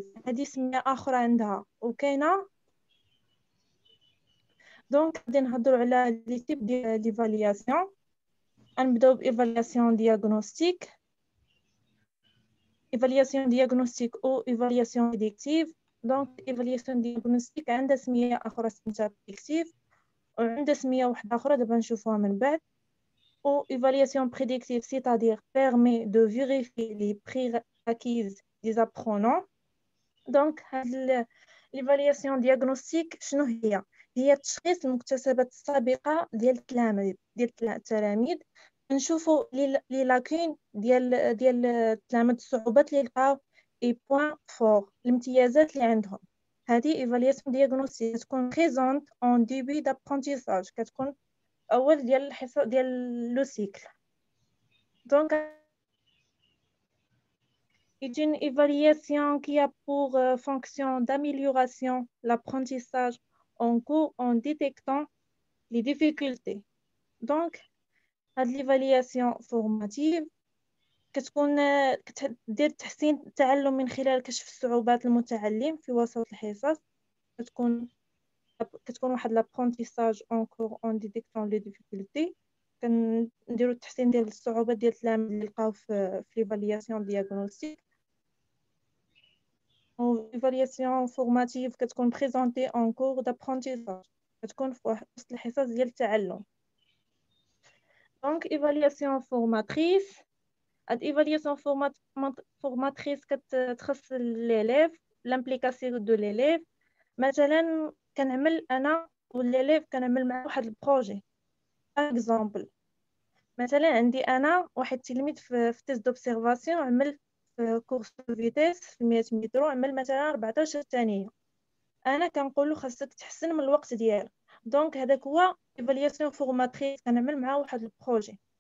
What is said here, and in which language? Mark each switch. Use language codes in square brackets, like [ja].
[ar] هذه سمية أخرى عندها وكاينة. دونك غادي نهضروا على لي تيب ديال ليفالياسيون. غنبداو بإيفالياسيون دياغنوستيك، [fr] évaluation diagnostique ou évaluation prédictive. Donc évaluation diagnostique [ar] عندها سمية أخرى سميتها prédictive، وعندها سمية واحدة أخرى دابا نشوفوها من بعد. [fr] ou évaluation prédictive, c'est-à-dire permet de vérifier les prérequis des apprenants. Donc l'évaluation diagnostique [ar] شنو هي تشخيص المكتسبات السابقة ديال التلاميذ. نشوفوا لي لاكين ديال التلاميذ، الصعوبات اللي لقاو، اي بوين فور، الامتيازات اللي عندهم. هذه ايفالياسيون دياغنوستيك تكون بريزونت اون ديبي دابرونتيساج، كتكون اول ديال الحصه ديال لو سيكل. [fr] دونك est une évaluation qui a pour fonction d'amélioration l'apprentissage en cours en détectant les difficultés. [ar] Donc هاد [fr] l'évaluation formative [ar] كتكون كتدير تحسين التعلم من خلال كشف صعوبات المتعلم في وسط الحصص. كتكون واحد [fr] l'apprentissage en cours en détectant les difficultés. [ar] كنديروا التحسين ديال الصعوبات ديال التلاميذ اللي لقاو في [fr] l'évaluation diagnostique. [ar] l'évaluation formative كتكون [fr] présentée en cours d'apprentissage، [ar] كتكون في وسط الحصص ديال التعلم. [fr] Donc évaluation formatrice، هاد évaluation formatrice [ar] كتخص [fr] l'élève، l'implication de l'élève. [ar] مثلا كنعمل انا والélève كنعمل مع واحد البروجي. اكزامبل، مثلا عندي انا واحد التلميذ في تيست دوبسيرفاسيون، عمل في كورس فيتيس في 100 متر، عمل مثلا 14 ثانيه. انا كنقول له خاصك تحسن من الوقت ديالك. دونك هذاك هو ايفالياسيون فورماتريس، كنعمل معاه واحد البروجي.